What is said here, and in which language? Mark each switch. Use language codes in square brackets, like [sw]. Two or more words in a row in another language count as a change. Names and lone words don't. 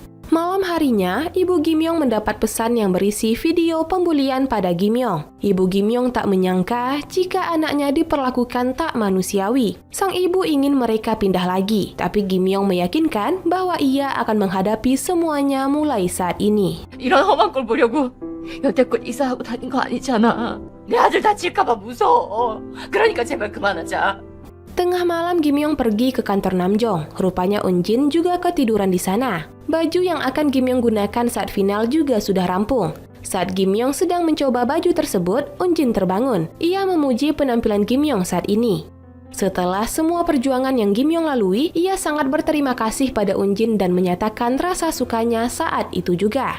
[id] Malam harinya, Ibu Kim Yong mendapat pesan yang berisi video pembulian pada Kim Yong. Ibu Kim Yong tak menyangka jika anaknya diperlakukan tak manusiawi. Sang ibu ingin mereka pindah lagi, tapi Kim Yong meyakinkan bahwa ia akan menghadapi semuanya mulai saat ini. [ko] 이런 험한 꼴 보려고 여태껏 이사하고 다닌 거 아니잖아. 내 아들 다칠까봐 무서워. 그러니까 제발 그만하자. [id] Tengah malam Kim Yong pergi ke kantor Namjong. Rupanya Eun-jin juga ketiduran di sana. Baju yang akan Kim Yong gunakan saat final juga sudah rampung. Saat Kim Yong sedang mencoba baju tersebut, Eun-jin terbangun. Ia memuji penampilan Kim Yong saat ini. Setelah semua perjuangan yang Kim Yong lalui, ia sangat berterima kasih pada Eun-jin dan menyatakan rasa sukanya saat itu juga.